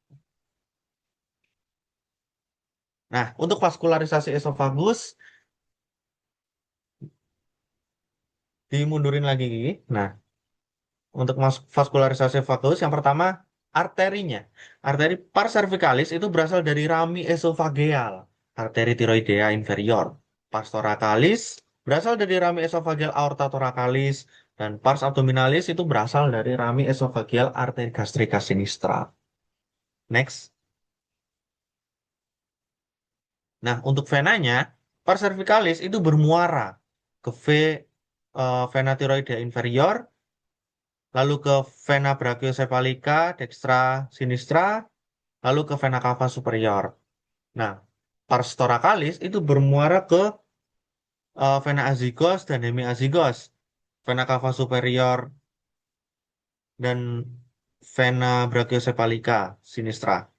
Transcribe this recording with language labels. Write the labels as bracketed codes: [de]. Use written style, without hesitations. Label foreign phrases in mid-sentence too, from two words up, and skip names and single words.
[id] Nah, untuk vaskularisasi esofagus dimundurin lagi, Gigi. Nah, untuk vaskularisasi vagus, yang pertama arterinya. Arteri pars cervicalis itu berasal dari rami esofageal, arteri tiroidea inferior. Pars thoracalis berasal dari rami esofageal aorta thoracalis, dan pars abdominalis itu berasal dari rami esofageal arteri gastrica sinistra. Next. Nah, untuk venanya, pars cervicalis itu bermuara ke vena tiroidea inferior, lalu ke vena brachiocephalica dextra sinistra, lalu ke vena cava superior. Nah, pars thoracalis itu bermuara ke vena azygos dan hemiazygos, vena cava superior dan vena brachiocephalica sinistra.